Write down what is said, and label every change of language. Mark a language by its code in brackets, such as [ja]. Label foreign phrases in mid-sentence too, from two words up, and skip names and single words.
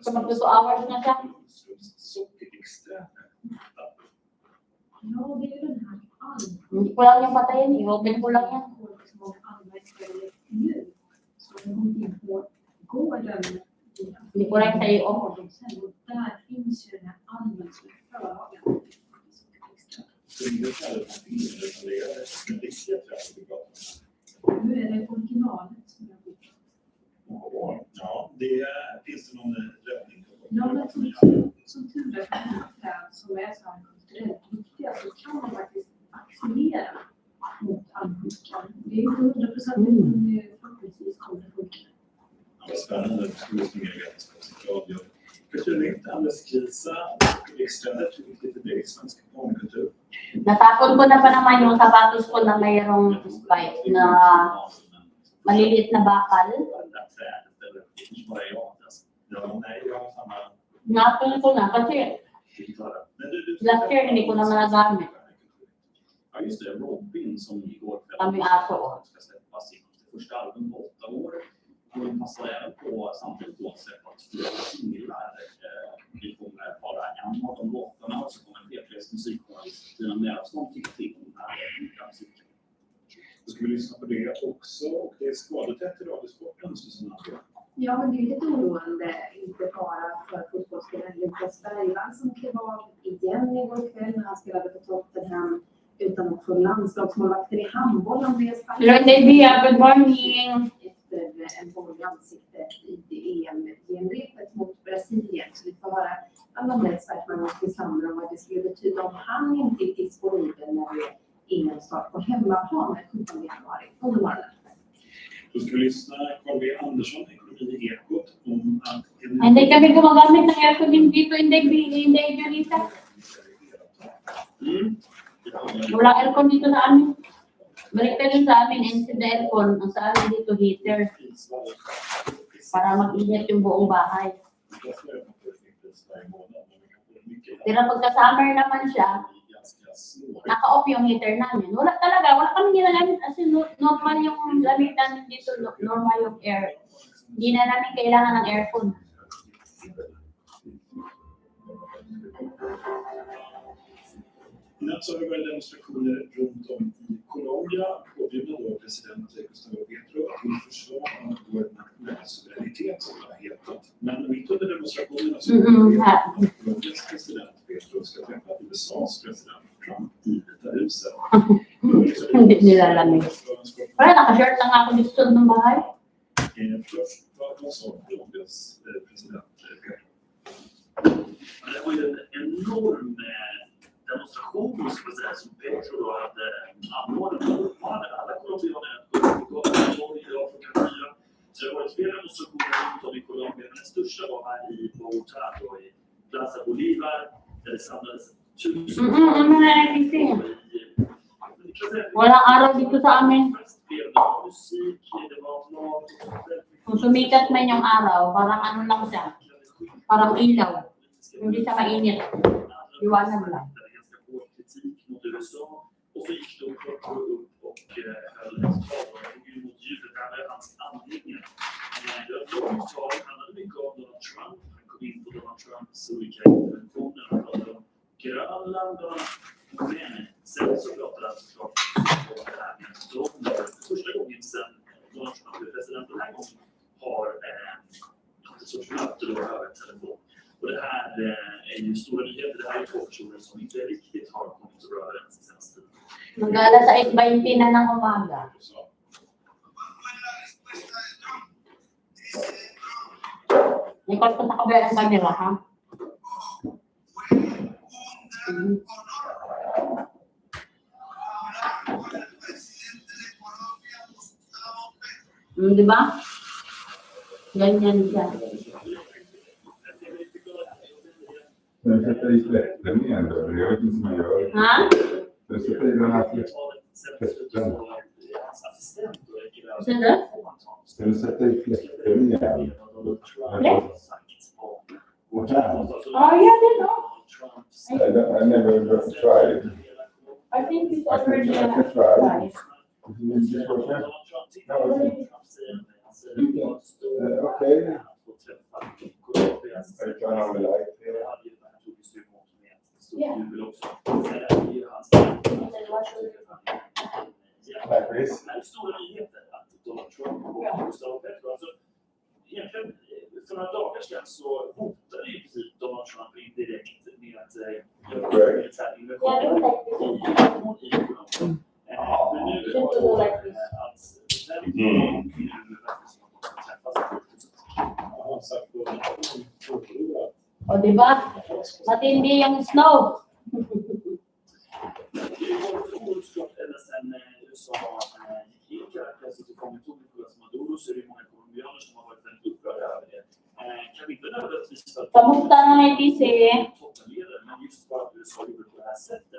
[tl] So mag 2 hours na siya. Hindi ko lang yung patayin, i-open ko lang yan. Hindi ko lang sa'yo i-open. [sv] Nu är det originalet som jag vill. Ja, det finns det någon räddning? Ja, men som tur är träd som är så här kulturellt viktiga så kan man faktiskt vaccinera mot almsjukan. Det är inte 100% men förhoppningsvis kommer det funka. Ja, spännande. Det skulle vara mer vetenskapsradio. Kulturnytt, Anders Krisa, extrandet, viktigt för dig, svensk barnkultur. [tl] Natapon ko na pa naman yung sapatos ko na mayroong spike na maliliit na bakal. Napon ko na kasi [en] last year [tl] hindi ko naman nagamit. [sv] Ja, just det. Robin som igår [tl] Kami aso. [sv] ska släppas i första album på 8 år. Och det passar även på samtidigt då att släppa 2 singlar. Vi kommer bara en av de låtarna och så kommer P3s musikjournalist Tina Mälsson tycka till om den här musiken. Då ska vi lyssna på det också. Och det är skadetätt i Radiosporten, Susanna. Ja, men det är lite oroande, inte bara för fotbollsspelaren Lukas Bergvall som klev av igen igår kväll när han spelade för Tottenham, utan också landslagsmålvakter i handboll, Andreas Lydia, [en] good morning. [sv] Efter en boll i ansiktet i EM-genrepet mot Brasilien. Så vi får höra alla experterna och Sandra om vad det skulle betyda om han inte är disponibel när det EM-start på hemmaplan den 17 januari under morgonen. Då ska vi lyssna Carl B. Andersson, ekonomi i Ekot, om att... [tl] Hindi kami gumagamit ng aircon dito, hindi Junita. Wala aircon dito sa amin. Baliktad yun sa amin, instead na aircon, ang sa amin dito heater. Para mag-init yung buong bahay. Pero pagka summer naman siya, naka-off yung heater namin. Wala kami ginagamit [en] as in [tl] normal yung gamit namin dito, normal yung air. Hindi na namin kailangan ng aircon. [sv] Natt så har det varit demonstrationer runt om i Colombia, påbjudna av president Gustavo Petro till försvar av vår nationella suveränitet, som det har hetat. Men mitt under demonstrationerna så har Colombias president Petro ska träffa USAs president Trump i Vita huset. [tl] Hindi nilalamig. Wala, naka-shirt lang ako dito ng bahay. [sv] Först vad sa Colombias president Petro? Det var ju en enorm demonstration som Petro då hade anordnat och uppmanade alla colombianer att gå på torg idag klockan 4. Så det har varit flera demonstrationer runt om i Colombia, men den största var här i Bogotá då, i Plaza Bolívar, där det samlades 1000 [tl] Walang araw dito sa amin. [sv] musik, det var mat. [tl] Kung sumikat man yung araw, parang ano lang siya. Parang ilaw. Hindi siya mainit. Iwanan lang. [sv] Kritik mot USA och så gick då Petro upp och höll ett tal och tog emot ljudet. Det här är hans andningen. Det var ett långt tal, det handlade mycket om Donald Trump. Han kom in på Donald Trumps olika interventioner. Han pratade om Grönland men sen så pratade han såklart om det här med dollar. Första gången sen Donald Trump blev president den här gången har haft ett sorts möte då över telefon. Och det här är ju stora nyheter. Det här är två personer som inte riktigt har kommit så bra överens den senaste tiden. [tl] Mag-alas 8:20 na ng umaga. Ikot ko sa kabila ng camera, ha? Di ba? Ganyan siya. [sv] Den sätter i fläkten igen då, det är inte som man gör. Ha? Den sätter i den här fläkten. [tl] Saan na? [sv] Den sätter i fläkten igen. Och här. [en] Oh, yeah, they know. I never tried. I think it's already I can try. Okay. I turn on the light here. Like this. [sv] Det här är stora nyheter att Donald Trump och Gustavo Petro, alltså egentligen för några dagar sedan så hotade ju precis Donald Trump indirekt med att göra militär invasion i Colombia. Men nu har att [tl] O, di ba? Matindi yung snow. [sv] ända sedan USA gick in i Caracas och tillfångatog Nicolás Maduro så är det många colombianer som har varit väldigt upprörda över det. Kan vi inte nödvändigtvis för att [tl] Kamusta Nanay TC? [sv] toppenledare, men just för att USA gjorde på det här sättet.